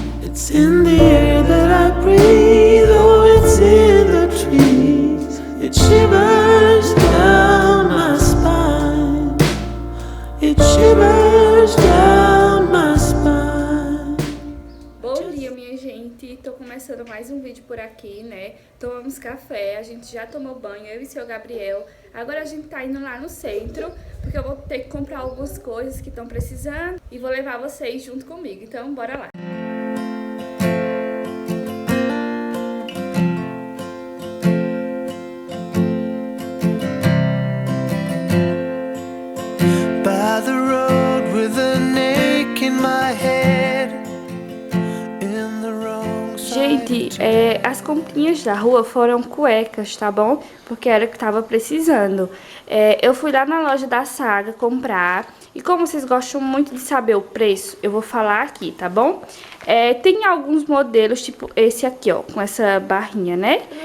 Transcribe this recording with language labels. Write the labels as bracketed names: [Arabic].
[English] It's in the air that I breathe, oh, it's in the trees. It shivers down my spine. It shivers down my spine. [Portuguese] Bom dia, minha gente. Tô começando mais um vídeo por aqui, né? Tomamos café, a gente já tomou banho, eu e seu Gabriel. Agora a gente tá indo lá no centro, porque eu vou ter que comprar algumas coisas que estão precisando e vou levar vocês junto comigo. Então, bora lá. [English] By the road with an ache in my head, in the wrong [Portuguese] Gente, as comprinhas da rua foram cuecas, tá bom? Porque era o que tava precisando. Eu fui lá na loja da Saga comprar. E como vocês gostam muito de saber o preço, eu vou falar aqui, tá bom? Tem alguns modelos, tipo esse aqui, ó, com essa barrinha, né?